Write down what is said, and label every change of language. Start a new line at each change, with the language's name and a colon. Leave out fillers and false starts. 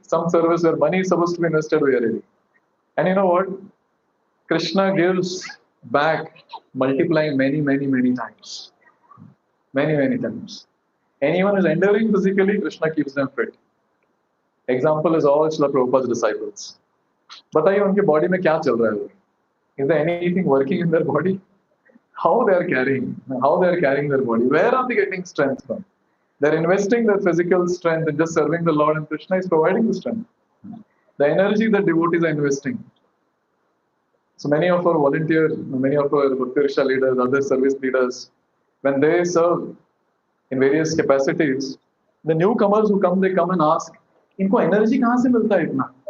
English: Some service where money is supposed to be invested, we are ready. And you know what? Krishna gives back, multiplying many, many, many times. Many, many times. Anyone who is enduring physically, Krishna keeps them fit. Example is all Srila Prabhupada's disciples.
Hindi: बताइए उनके body में क्या चल रहा है?
English: Is there anything working in their body? How they are carrying their body? Where are they getting strength from? They're investing their physical strength in just serving the Lord, and Krishna is providing the strength. The energy that devotees are investing. So many of our volunteers, many of our Bhakti Riksha leaders, other service leaders, when they serve in various capacities, the newcomers who come, they come and ask,
Hindi: "Inko energy kahan se milta hai itna?